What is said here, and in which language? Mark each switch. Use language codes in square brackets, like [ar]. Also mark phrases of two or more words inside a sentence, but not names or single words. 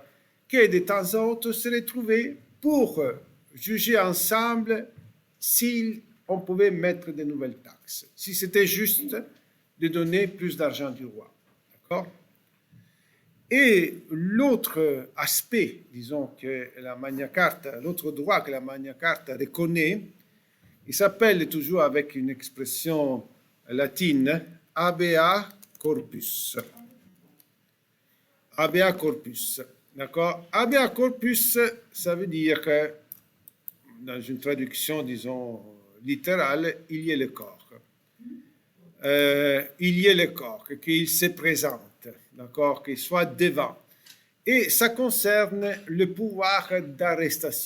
[fr] qui de temps en temps se retrouvaient pour juger ensemble si on pouvait mettre de nouvelles taxes, si c'était juste de donner plus d'argent du roi. D'accord? Et l'autre aspect, disons, que la Magna Carta, l'autre droit que la Magna Carta reconnaît, il s'appelle toujours avec une expression latine, [la] habeas corpus. Habeas corpus, d'accord? Habeas corpus, [fr] ça veut dire que, dans une traduction, disons, littérale, il y a le corps. Il y a le corps, qu'il se présente. d'accord, qu'il soit devant. Et ça concerne le pouvoir d'arrestation.